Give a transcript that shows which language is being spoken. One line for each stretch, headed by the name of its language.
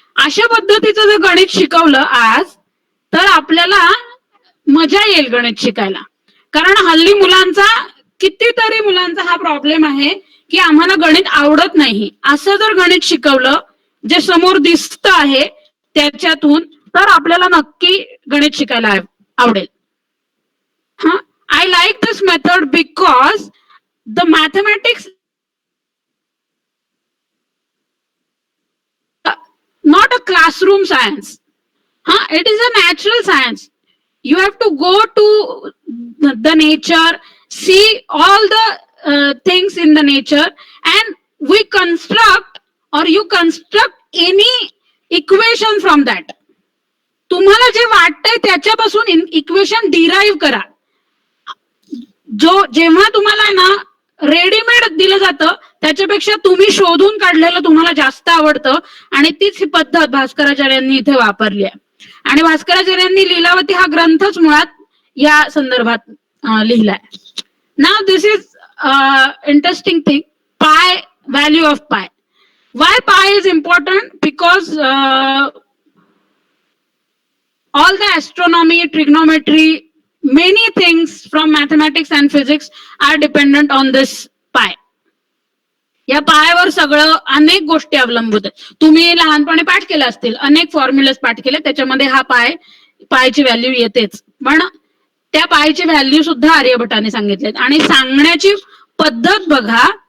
Marathi: अशा पद्धतीचं जर गणित शिकवलं आज तर आपल्याला मजा येईल गणित शिकायला. कारण हल्ली कितीतरी मुलांचा हा प्रॉब्लेम आहे की आम्हाला गणित आवडत नाही. असं जर गणित शिकवलं जे समोर दिसत आहे त्याच्यातून तर आपल्याला नक्की गणित शिकायला आवडेल.
English: हा, I like this method because the mathematics not a classroom science. It is a natural science. You have to go to the nature, see all the things in the nature, and we construct or you construct any equation from that.
Marathi: तुम्हाला जे वाटतंय त्याच्यापासून equation derive करा. जेव्हा तुम्हाला ना readymade दिलं जातं त्याच्यापेक्षा तुम्ही शोधून काढलेलं तुम्हाला जास्त आवडतं आणि तीच ही पद्धत भास्कराचार्यांनी इथे वापरली आहे. आणि भास्कराचार्यांनी लीलावती हा ग्रंथच मुळात या संदर्भात लिहिलाय.
English: नाव this is interesting thing, pi, value of pi. Why pi is important because all the astronomy, trigonometry, many things from mathematics and physics are dependent on this pi.
Marathi: या पायावर सगळं अनेक गोष्टी अवलंबून आहेत. तुम्ही लहानपणी पाठ केले असतील, अनेक फॉर्म्युलेस पाठ केले, त्याच्यामध्ये हा पायची व्हॅल्यू येतेच. पण त्या पायची व्हॅल्यू सुद्धा आर्यभट्टाने सांगितलेत आणि सांगण्याची पद्धत बघा.